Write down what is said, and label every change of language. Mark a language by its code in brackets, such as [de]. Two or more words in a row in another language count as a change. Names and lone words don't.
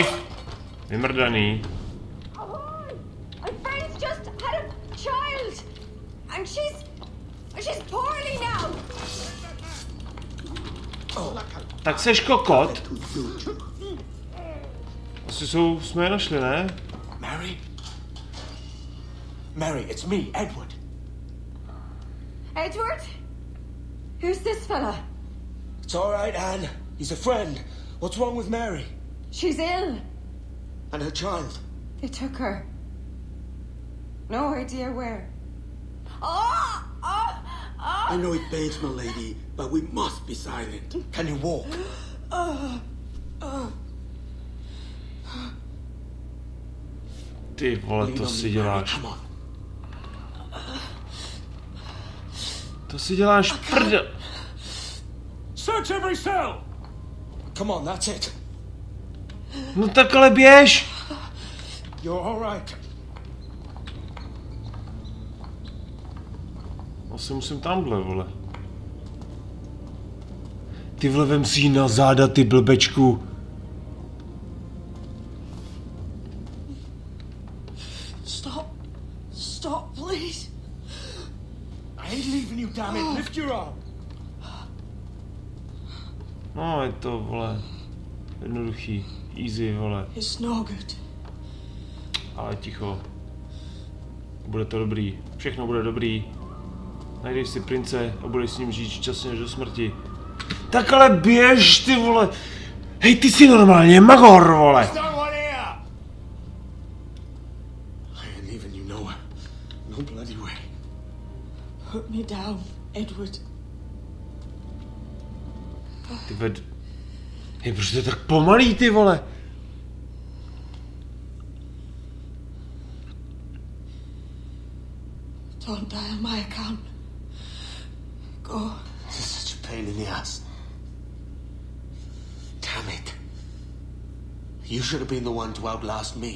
[cs] Vymrdaný. Tak seš kokot? Asi jsme je našli, ne? [en] Mary? Mary, it's me, Edward. Edward? Who's this fella? It's all right, Anne. He's a friend. What's wrong with Mary? She's ill. And her child? They took her. No idea where. Oh! I know it pains, my lady, but we must be silent. Can you walk? [cs] Ty vole, to si děláš. To si děláš prdel. [en] Search every cell. Come on, that's it. [cs] No tak ale běž. [en] You're all right. [cs] Asi musím tamhle, vole. Ty vole, vem si jí na záda, ty blbečku. [en] Stop, please. I ain't leaving you, damn it. Lift your arm. [cs] No, je to, vole, jednoduchý. [en] Easy, vole. It's no good. [cs] Ale ticho. Bude to dobrý. Všechno bude dobrý. Najdeš si prince a budeš s ním žít šťastně až do smrti. Tak ale běž, ty vole. Hej, ty jsi normálně magor, vole. [en] No bloody way. Put me down, Edward. [cs] Ty ved... Hej, proč to je tak pomalý, ty vole? [en] Don't die on my account. Go. This is such a pain in the ass. Damn it. You should have been the one to outlast me.